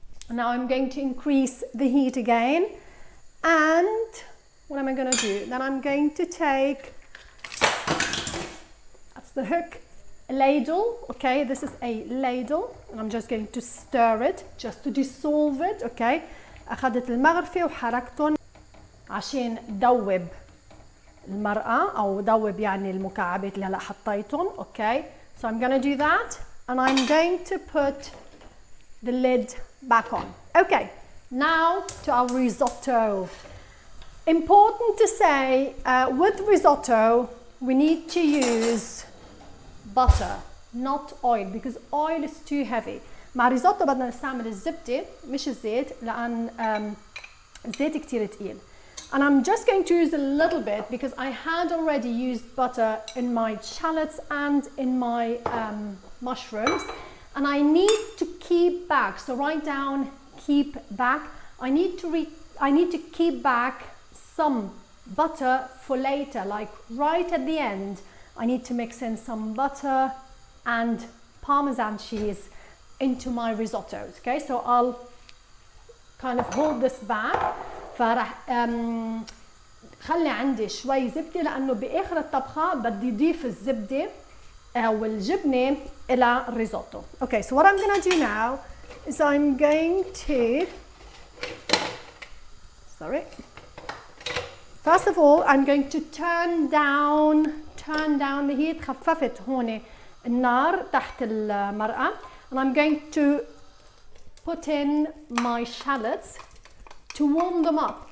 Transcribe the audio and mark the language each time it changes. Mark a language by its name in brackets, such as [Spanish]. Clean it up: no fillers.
[English] Now I'm going to increase the heat again. And what am I going to do? Then I'm going to take, that's the hook, a ladle. Okay, this is a ladle, and I'm just going to stir it just to dissolve it. [Arabic] Okay, أخذت المغرفة وحركتهم عشان دوب المرقة أو دوب يعني المكعبات اللي هلا حطيتهم. [English] Okay, so I'm going to do that, and I'm going to put the lid back on. Okay, now to our risotto. Important to say, with risotto, we need to use butter, not oil, because oil is too heavy. [Arabic] مع risotto بدنا نستعمل الزبدة مش الزيت لأن الزيت كتير تقيل. [English] And I'm just going to use a little bit because I had already used butter in my shallots and in my mushrooms, and I need to keep back. So write down keep back. I need to keep back some butter for later, like right at the end. I need to mix in some butter and Parmesan cheese into my risottos. Okay, so I'll kind of hold this back. [Arabic] فرح خلي عندي شوي زبدة لأنه بآخر الطبخة بدي أضيف الزبدة أو الجبنة إلى الريزوتو. [English] Okay, so what I'm going to do now is I'm going to, first of all, I'm going to turn down the heat. [Arabic] خففت هون النار تحت المرقة, [English] and I'm going to put in my shallots to warm them up.